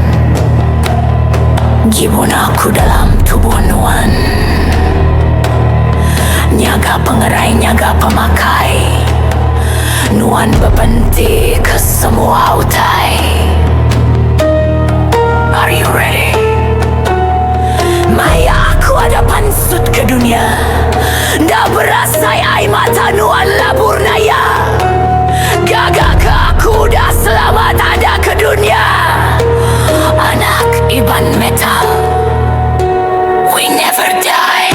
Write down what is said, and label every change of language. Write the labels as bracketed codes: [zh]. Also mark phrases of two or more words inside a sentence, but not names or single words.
[iba] ngibun aku dalam tubuh Nuan. Nyaga pengerai, nyaga pemakai, Nuan bepenti ke semua utai. [en] Are you ready? [iba] Maya aku ada pansut ke dunia, dah berasai air mata Nuan labuh naya. Gaga ke aku dah selamat ada ke dunia. Anak iban metal, [en] we never die.